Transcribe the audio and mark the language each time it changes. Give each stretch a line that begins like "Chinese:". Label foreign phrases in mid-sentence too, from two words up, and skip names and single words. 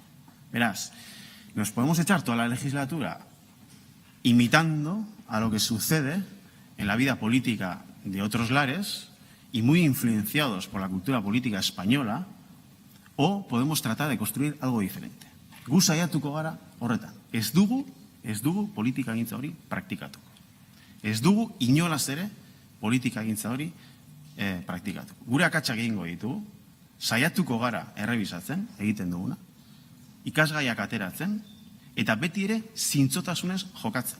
Spanish: Verás, nos podemos echar toda la legislatura imitando a lo que sucede en la vida política de otros lares y muy influenciados por la cultura política española, o podemos tratar de construir algo diferente.
Basque: Gu saiatuko gara horretan. Ez dugu politika-gintza hori praktikatuko. Ez dugu inolaz ere politika-gintza hori praktikatuko. Gure akatsak egingo ditugu, saiatuko gara errebisatzen egiten duguna, ikasgaiak ateratzen, eta beti ere zintzotasunez jokatzen.